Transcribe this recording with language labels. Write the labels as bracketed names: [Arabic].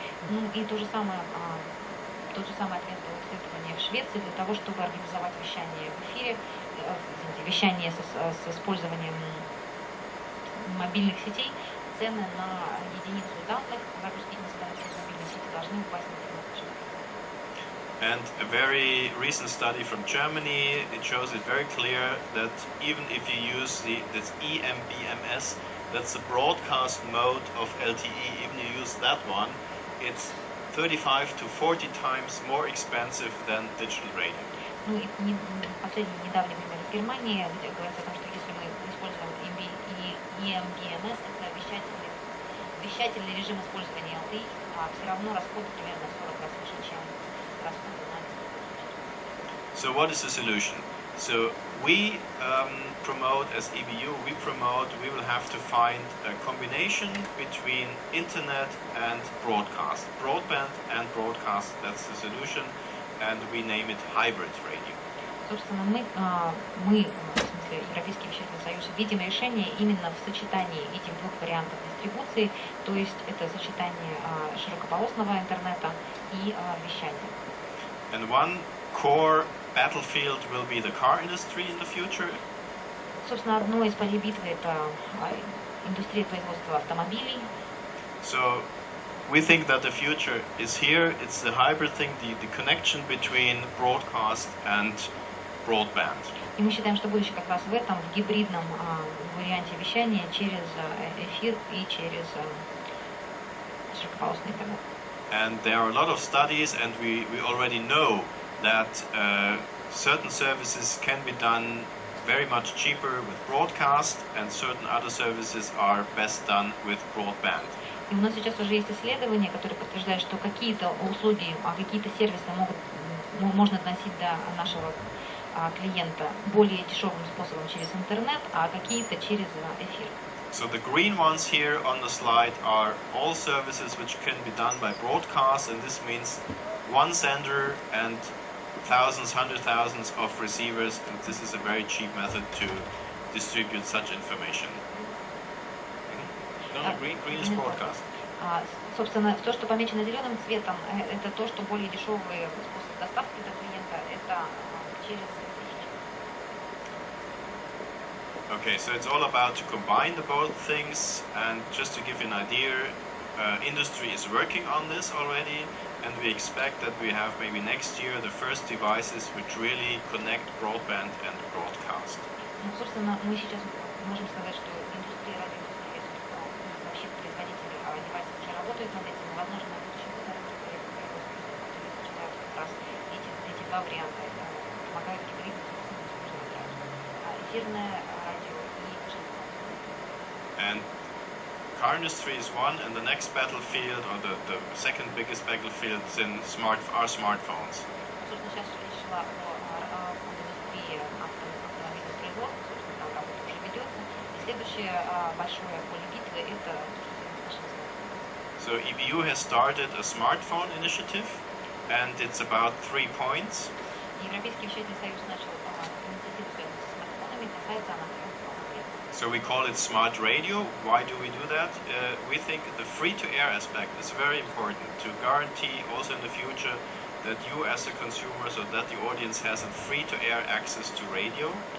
[Russian] Ну и тот же самый ответ было исследование в Швеции для того, чтобы организовать вещание в эфире, вещание с использованием мобильных сетей, цены на единицу данных, загрузки данных с мобильной сети должны упасть на 90%. [English] And a very recent study from Germany, it shows it very clear that even if you use this EMBMS, that's the broadcast mode of LTE, even you use that one, it's 35 to 40 times more expensive than digital radio. [Russian] Ну и последний недавний пример из Германии, где говорится о том, что если мы используем EMBMS, это вещательный режим использования LTE, все равно расходы примерно 40 раз выше, чем расходы на электричество. [English] So what is the solution? So we promote, as EBU, we will have to find a combination between internet and broadcast. Broadband and broadcast, that's the solution, and we name it hybrid radio. [Russian] Собственно, мы, в смысле, Европейский вещательный союз, видим решение именно в сочетании этих двух вариантов дистрибуции, то есть это сочетание широкополосного интернета и вещания. [English] And one core battlefield will be the car industry in the future. [Russian] Собственно, одно из полей битвы это индустрия производства автомобилей. [English] So we think that the future is here. It's the hybrid thing, the connection between broadcast and broadband. [Russian] И мы считаем, что будущее как раз в этом, в гибридном варианте вещания через эфир и через широкополосный интернет. [English] And there are a lot of studies, and we already know that certain services can be done very much cheaper with broadcast, and certain other services are best done with broadband. [Russian] И у нас сейчас уже есть исследования, которые подтверждают, что какие-то услуги, какие-то сервисы можно доносить до нашего клиента более дешевым способом через интернет, а какие-то через эфир. [English] So the green ones here on the slide are all services which can be done by broadcast, and this means one sender and thousands, hundred thousands of receivers, and this is a very cheap method to distribute such information. No, green is broadcast. [Russian] Собственно, то, что помечено зеленым цветом, это то, что более дешевый способ доставки до клиента, это через эфир. [English] Okay, so it's all about to combine the both things, and just to give you an idea, industry is working on this already, and we expect that we have maybe next year the first devices which really connect broadband and broadcast. [Russian] Ну, собственно, мы сейчас можем сказать, что индустрия, радиоиндустрия, вообще производители девайсов уже работают над этим, возможно, на будущем сочетают как раз эти два варианта, помогают гибридным способом использовать радио. Эфирное радио и широкополосное. [English] And car industry is one, and the next battlefield, or the second biggest battlefield, is in our smartphones. [Russian] Собственно, сейчас речь шла о индустрии автомобильных производств, собственно, там работа уже ведется. И следующее большое поле битвы – это наши смартфоны. [English] So EBU has started a smartphone initiative, and it's about 3 points. [Russian] Европейский вещательный союз начал инициативу, связанную со смартфонами, касается она 3 моментов. [English] So we call it smart radio. Why do we do that? We think the free-to-air aspect is very important to guarantee also in the future that you as a consumer, so that the audience has a free-to-air access to radio.